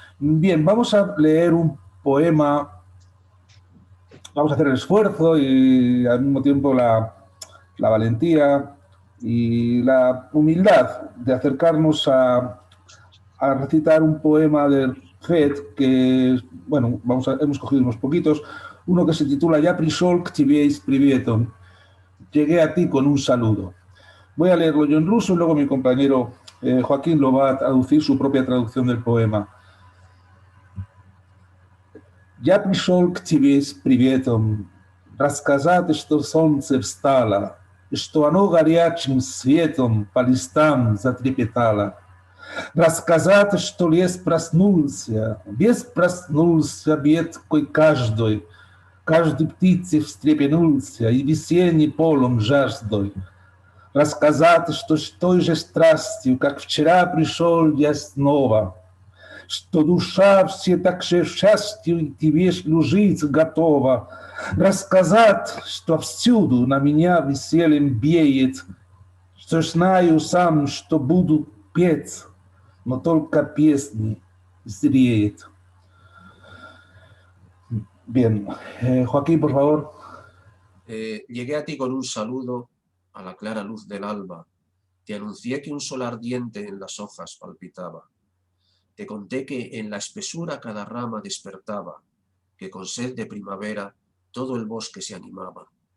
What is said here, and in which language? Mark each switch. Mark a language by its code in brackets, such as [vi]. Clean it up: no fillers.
[es] Bien, vamos a leer un poema, vamos a hacer el esfuerzo y al mismo tiempo la valentía y la humildad de acercarnos a recitar un poema de Goethe que, bueno, hemos cogido unos poquitos, uno que se titula [ru] «Ya пришел к тебе с приветом», [es] llegué a ti con un saludo. Voy a leerlo yo en ruso y luego mi compañero Joaquín lo va a traducir, su propia traducción del poema. [ru] «Я пришел к тебе с приветом, рассказать, что солнце встало, что оно горячим светом по листам затрепетало. Рассказать, что лес проснулся, весь проснулся веткой каждой, каждой птице встрепенулся и весенний полон жаждой. Рассказать, что с той же страстью, как вчера пришел я снова, что душа все так же счастью тебе служить готова. Рассказать, что всюду на меня весельем веет, что знаю сам, что буду петь, но только песни зреет». [es] Bien. Joaquín, por favor. Llegué a ti con un saludo a la clara luz del alba. Te anuncié que un sol ardiente en las hojas palpitaba. Te conté que en la espesura cada rama despertaba, que con sed de primavera todo el bosque se animaba.